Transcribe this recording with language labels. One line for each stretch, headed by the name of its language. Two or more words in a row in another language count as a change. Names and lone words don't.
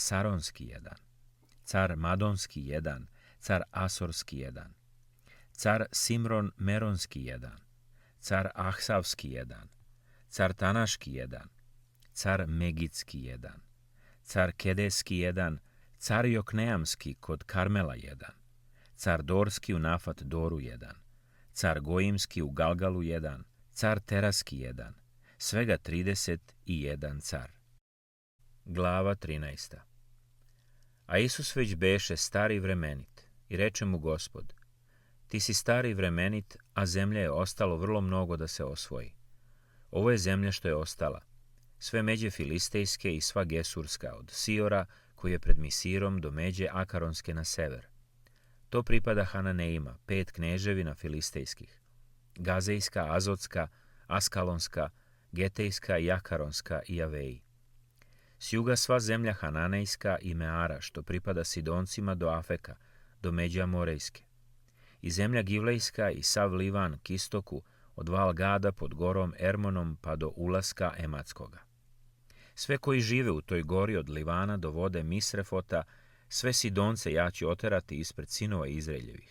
Serbian: Saronski 1, car Madonski 1, car Asorski 1, car Simron Meronski 1, car Ahsavski 1, car Tanaški 1, car Megitski 1, car Kedeski 1, car Jokneamski kod Karmela 1, car Dorski u Nafat Doru 1, car Gojimski u Galgalu 1, car Teraski 1, svega 31 car. Glava 13. A Isus već beše stari i vremenit, i reče mu Gospod: Ti si stari i vremenit, a zemlje je ostalo vrlo mnogo da se osvoji. Ovo je zemlja što je ostala, sve međe filistejske i sva gesurska, od Siora, koji je pred Misirom, do međe Akaronske na sever. To pripada Hananeima, 5 kneževina filistejskih: Gazejska, Azotska, Askalonska, Getejska i Akaronska i Aveji. S juga sva zemlja Hananejska i Meara, što pripada Sidoncima do Afeka, do međe Amorejske. I zemlja Givlejska i sav Livan k istoku, od Valgada pod gorom Ermonom pa do ulaska Ematskoga. Sve koji žive u toj gori od Livana do vode Misrefota, sve Sidonce ja ću oterati ispred sinova Izraeljevih.